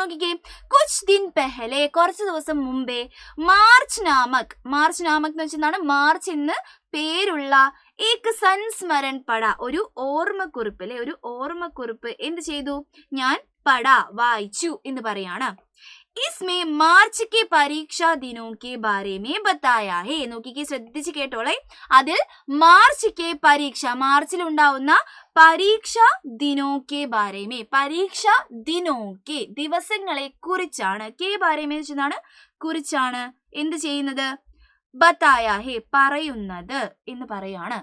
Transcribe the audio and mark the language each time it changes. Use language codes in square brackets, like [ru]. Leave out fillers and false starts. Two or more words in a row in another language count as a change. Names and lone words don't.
[ml] നോക്കിക്കേ, [hi] कुछ दिन पहले, [ml] കുറച്ച് ദിവസം മുമ്പേ, മാർച്ച് നാമക് എന്ന് വെച്ചെന്താണ്, മാർച്ച് എന്ന് പേരുള്ള [hi] एक संस्मरण पढ़ा, [ml] ഒരു ഓർമ്മക്കുറിപ്പ് എന്ത് ചെയ്തു, ഞാൻ വായിച്ചു എന്ന് പറയാണ്. [hi] इसमें मार्च के परीक्षा दिनों के बारे में बताया है. [ml] നോക്കിക്കേ, ശ്രദ്ധിച്ച് കേട്ടോളെ. അതിൽ മാർച്ചിൽ ഉണ്ടാവുന്ന [hi] परीक्षा दिनों के बारे में, परीक्षा दिनों के, [ml] ദിവസങ്ങളെ കുറിച്ചാണ്, [hi] के बारे में [ml] വെച്ചതാണ് കുറിച്ചാണ് എന്ത് ചെയ്യുന്നത്, [hi] बताया है, [ml] പറയുന്നത് എന്ന് പറയാണ്.